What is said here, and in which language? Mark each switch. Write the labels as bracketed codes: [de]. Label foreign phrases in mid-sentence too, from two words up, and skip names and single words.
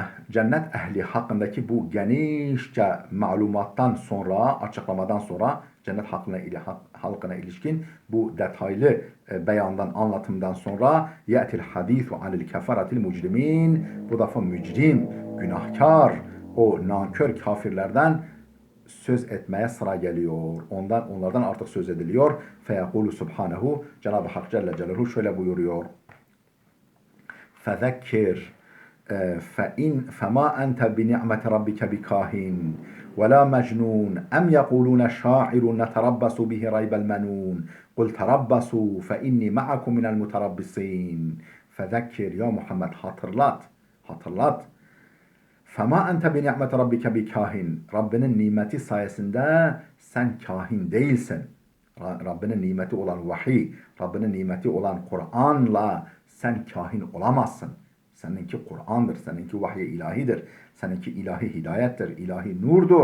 [tr] Cennet ehli hakkındaki bu genişçe malumattan sonra, açıklamadan sonra cennet halkına ilişkin bu detaylı beyandan, anlatımdan sonra [ar] يأتي الحديث عن الكفرة المجرمين. [tr] Bu defa mücrim, günahkar, o nankör kafirlerden söz etmeye sıra geliyor. Onlardan artık söz ediliyor. [ar] فيقول سبحانه. [tr] Cenab-ı Hak Celle Celaluhu şöyle buyuruyor. [ar] فذكر فما أنت بنعمة ربك بكاهن ولا مجنون أم يقولون شاعر نتربص به ريب المنون قل تربصوا فإني معكم من المتربصين فذكر [tr] ya Muhammed hatırlat. [ar] فما أنت بنعمة ربك بكاهن [tr] Rabbinin nimeti sayesinde sen kahin değilsin. Rabbinin nimeti olan vahiy, Rabbinin nimeti olan Kur'an'la sen kahin olamazsın. Seninki Kur'an'dır, seninki vahiy ilahidir, seninki ilahi hidayettir, ilahi nurdur.